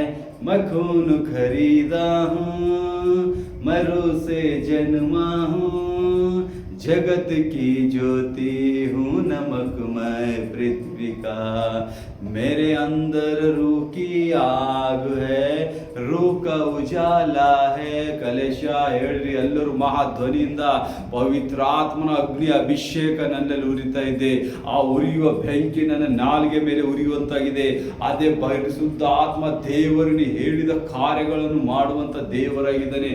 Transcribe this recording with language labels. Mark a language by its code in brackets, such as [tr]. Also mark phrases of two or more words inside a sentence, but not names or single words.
[hi] मैं खून खरीदा हूँ, मैं रूह से जन्मा हूँ, जगत की ज्योति हूँ, नमकमय पृथ्वी का। मेरे अंदर रूह की आग है, रूह का उजाला है। [kn] ಕಲೇಶ ಹೇಳ್ರಿ ಎಲ್ಲರೂ ಮಹಾಧ್ವನಿಯಿಂದ, ಪವಿತ್ರಾತ್ಮನ ಅಗ್ನಿ ಅಭಿಷೇಕ ನನ್ನಲ್ಲಿ ಉರಿತಾ ಇದೆ. ಆ ಉರಿಯುವ ಬೆಂಕಿ ನನ್ನ ನಾಲಿಗೆ ಮೇಲೆ ಉರಿಯುವಂತಾಗಿದೆ. ಅದೇ ಪರಿಶುದ್ಧ ಆತ್ಮ ದೇವರನ್ನು ಹೇಳಿದ ಕಾರ್ಯಗಳನ್ನು ಮಾಡುವಂತ ದೇವರಾಗಿದ್ದಾನೆ.